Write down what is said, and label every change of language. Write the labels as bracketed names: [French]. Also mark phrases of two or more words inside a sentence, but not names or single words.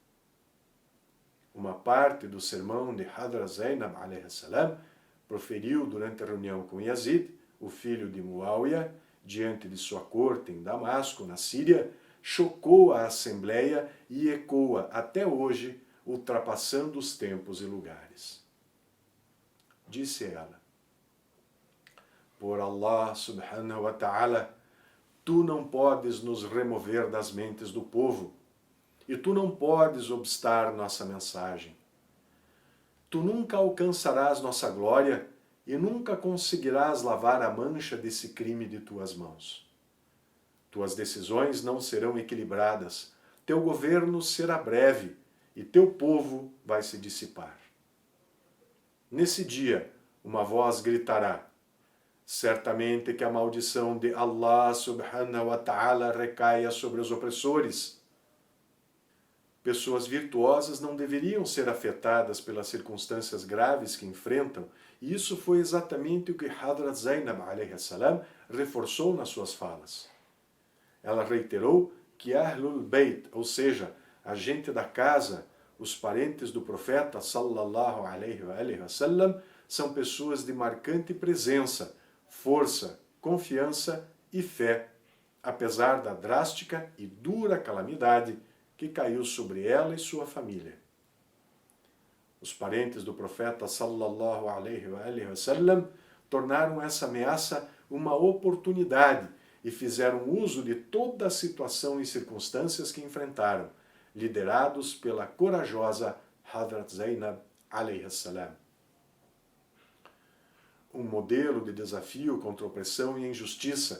[Portuguese] Uma parte do sermão de Hadrat Zainab [Arabic] عليه السلام [Portuguese] proferiu durante a reunião com Yazid, o filho de Muawiyah, diante de sua corte em Damasco, na Síria, chocou a assembleia e ecoa até hoje, ultrapassando os tempos e lugares. Disse ela: por [Arabic] الله سبحانه وتعالى, [Portuguese] tu não podes nos remover das mentes do povo, e tu não podes obstar nossa mensagem. Tu nunca alcançarás nossa glória e nunca conseguirás lavar a mancha desse crime de tuas mãos. Tuas decisões não serão equilibradas, teu governo será breve e teu povo vai se dissipar. Nesse dia, uma voz gritará: certamente que a maldição de [Arabic] الله سبحانه وتعالى [Portuguese] recaia sobre os opressores. Pessoas virtuosas não deveriam ser afetadas pelas circunstâncias graves que enfrentam, e isso foi exatamente o que Hadrat Zainab [Arabic] عليه السلام [Portuguese] reforçou nas suas falas. Ela reiterou que [Arabic] أهل البيت, [Portuguese] ou seja, a gente da casa, os parentes do profeta [Arabic] صلى الله عليه وسلم, [Portuguese] são pessoas de marcante presença, força, confiança e fé, apesar da drástica e dura calamidade que caiu sobre ela e sua família. Os parentes do profeta [Arabic] صلى الله عليه وسلم [Portuguese] tornaram essa ameaça uma oportunidade e fizeram uso de toda a situação e circunstâncias que enfrentaram, liderados pela corajosa Hadrat Zainab [Arabic] عليه السلام. [Portuguese] Um modelo de desafio contra a opressão e a injustiça.